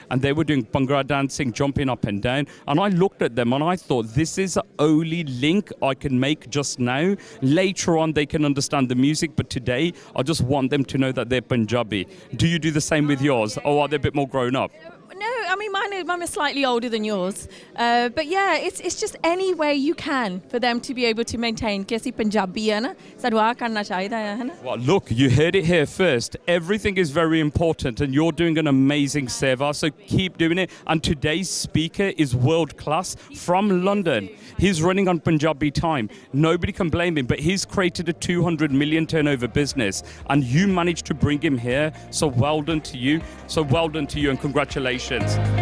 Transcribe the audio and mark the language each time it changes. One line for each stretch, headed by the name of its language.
English: And they were doing Bhangra dancing, jumping up and down. And I looked at them and I thought, this is the only link I can make just now. Later on, they can understand the music, but today, I just want them to know that they're Punjabi. Do you do the same with yours? Or are they a bit more grown up? No, I mean mine is slightly older than yours, but yeah, it's just any way you can for them to be able to maintain.
Punjabi: कि ਅਸੀਂ ਪੰਜਾਬੀ है ना, ਸਾਨੂੰ ਆ ਕਰਨਾ ਚਾਹੀਦਾ है ना.
English: Well, look, you heard it here first. Everything is very important, and you're doing an amazing seva. So keep doing it. And today's speaker is world class from London. He's running on Punjabi time. Nobody can blame him, but he's created a 200 million turnover business, and you managed to bring him here. So well done to you. So well done to you, and congratulations.